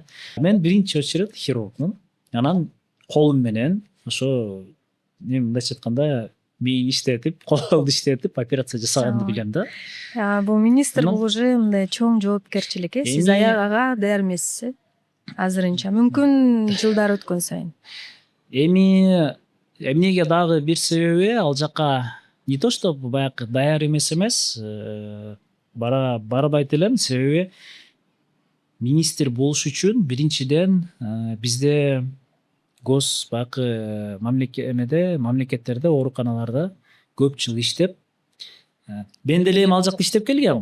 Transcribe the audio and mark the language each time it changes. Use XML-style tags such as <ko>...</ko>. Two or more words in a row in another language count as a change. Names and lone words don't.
<ky>Мен биринчи очередь хирургмун. Анан колум менен ошо мындайча айтканда мээни иштетип, колду иштетип операция жасаганды билем да. Бул министр Анан- бул уже мындай чоң жоопкерчилик Сиз Эми- ага даяр эмессиз азырынча. Мүмкүн жылдар өткөн сайын. Эми эмнеге дагы бир себеби ал жака</ky> <ru>не то что</ru> <ky>баягы даяр эмес, барбайт элем. Себеби министр болуш үчүн биринчиден бизде баягы мамлекеттерде ооруканаларда көп жыл иштеп, мен деле эми ал жакта иштеп келгем.</ky>